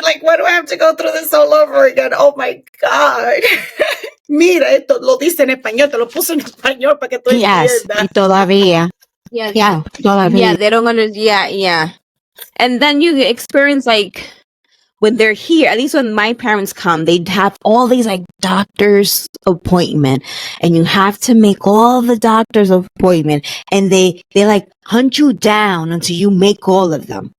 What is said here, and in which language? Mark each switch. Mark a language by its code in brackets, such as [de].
[en] Like, why do I have to go through this all over again? Oh my God. [es] Mira, esto lo dice en español, te lo puse en español para que tú [en] Yes, [es] entiendas. y todavía. [en] Yeah. [es] Yeah, todavía. [en] Yeah, they don't understand. Yeah. And then you experience like when they're here, at least when my parents come, they'd have all these like doctor's appointment and you have to make all the doctor's appointment and they like hunt you down until you make all of them.